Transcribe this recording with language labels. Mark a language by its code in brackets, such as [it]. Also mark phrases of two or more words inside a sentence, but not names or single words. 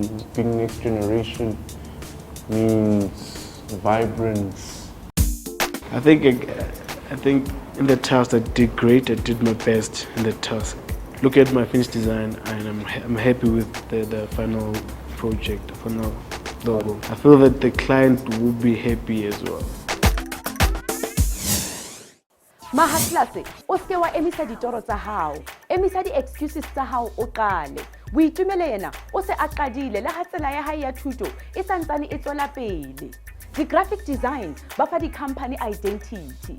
[en] Being next generation means vibrance. I think in the task I did great. I did my best in the task. Look at my finished design, and I'm happy with the final project, the final logo. I feel that the client will be happy as well. [st] Mahatlase, o se wa emisa ditoro tsa hao, emisa di-excuses tsa hao o qale. Boitumelo yena o se a qadile le ha tsela ya hae ya thuto e santsane e tswela pele. [en] Di-graphic design [st] ba fa [en] di-company identity.